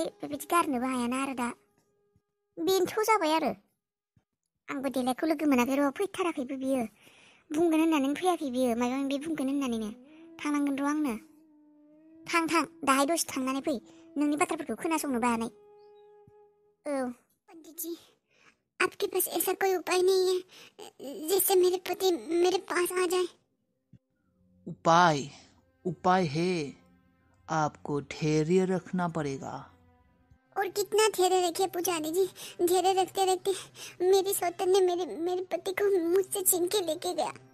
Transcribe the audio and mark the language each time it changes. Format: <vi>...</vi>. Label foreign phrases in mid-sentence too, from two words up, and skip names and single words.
<brx>बेबायदि गारनोबो हायाना आरो दा बेनोथ' जाबाय आरो आंबो देलायखौ लोगो मोनाखै र' फैथाराखैबो बियो बुंगोन होननानै फैयाखै बियो माबा माबि बुंगोन होननानैनो थांनांगोन र' आंनो थां दाहाय दसे थांनानै फै नोंनि बाथ्राफोरखौ खोनासंनोबो हानाय</brx> <hi>औ पंडित जी आपके पास ऐसा कोई उपाय नहीं है जिससे मेरे पति मेरे पास आ जाए उपाय है आपको धैर्य रखना पड़ेगा और कितना धैर्य रखे पुजारी जी धैर्य रखते रखते मेरी सौतन ने मेरे पति को मुझसे छीन के लेके गया</hi>